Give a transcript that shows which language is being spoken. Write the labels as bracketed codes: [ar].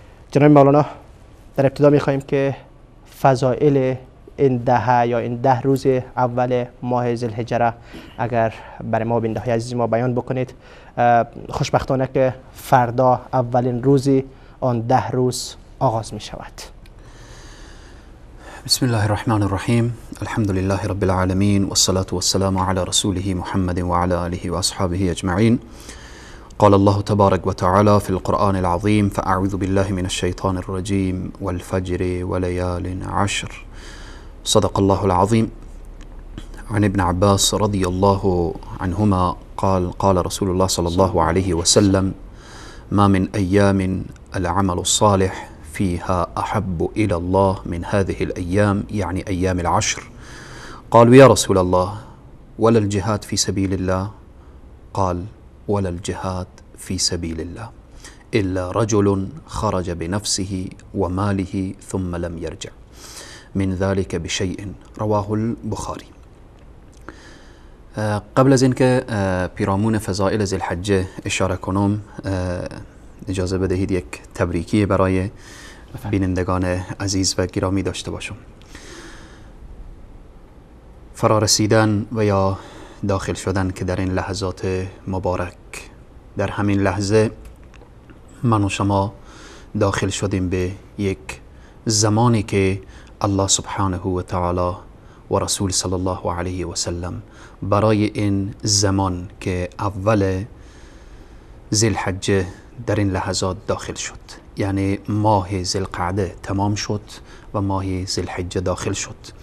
[fa] جناب مولانا، در ابتدا می خواهیم که فضائل این دهه یا این 10 روز اول ماه ذوالحجه را اگر برای ما بیننده های عزیز ما بیان بکنید. خوشبختانه که فردا اولین روزی آن 10 روز آغاز می شود. [ar] بسم الله الرحمن الرحیم. الحمد لله رب العالمین والصلاة والسلام على رسوله محمد وعلى آله وأصحابه أجمعين. قال الله تبارك وتعالى في القرآن العظيم: فأعوذ بالله من الشيطان الرجيم والفجر وليال عشر. صدق الله العظيم. عن ابن عباس رضي الله عنهما قال رسول الله صلى الله عليه وسلم: ما من أيام العمل الصالح فيها أحب إلى الله من هذه الأيام، يعني أيام العشر. قالوا: يا رسول الله ولا الجهاد في سبيل الله؟ قال: ولا الجهاد في سبيل الله إلا رجل خرج بنفسه وماله ثم لم يرجع من ذلك بشيء. رواه البخاري. [fa] قبل از اینکه پیرامون فضائل ذوالحجه اشاره کنم، اجازه بدهید یک تبریکی برای بینندگان عزیز و گرامی داشته باشم. فرارسیدن و یا داخل شدن که در این لحظات مبارک، در همین لحظه من و شما داخل شدیم به یک زمانی که الله سبحانه و تعالی و رسول صلی الله علیه و سلم برای این زمان که اول ذوالحجه در این لحظات داخل شد، یعنی ماه ذوالقعده تمام شد و ماه ذوالحجه داخل شد.